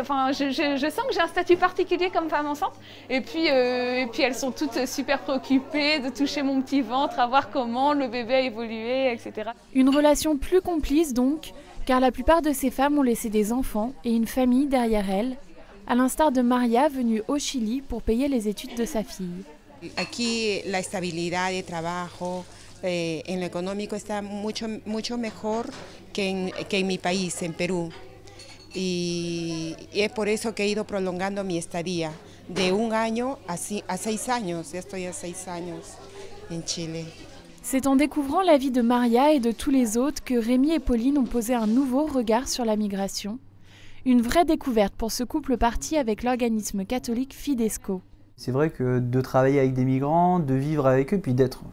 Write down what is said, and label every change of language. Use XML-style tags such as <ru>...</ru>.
<fr>Enfin, je sens que j'ai un statut particulier comme femme enceinte. Et puis elles sont toutes super préoccupées de toucher mon petit ventre, à voir comment le bébé a évolué, etc. Une relation plus complice donc, car la plupart de ces femmes ont laissé des enfants et une famille derrière elles, à l'instar de Maria venue au Chili pour payer les études de sa fille.</fr> <es>Aquí la estabilidad de trabajo en lo económico está mucho mejor que en mi país, en Perú. Y es por eso que he ido prolongando mi estadía de 1 año a 6 años. Ya estoy a 6 años en Chile.</es> <fr>C'est en découvrant la vie de Maria et de tous les autres que Rémi et Pauline ont posé un nouveau regard sur la migration. Une vraie découverte pour ce couple parti avec l'organisme catholique Fidesco. C'est vrai que de travailler avec des migrants, de vivre avec eux, puis d'être...</fr>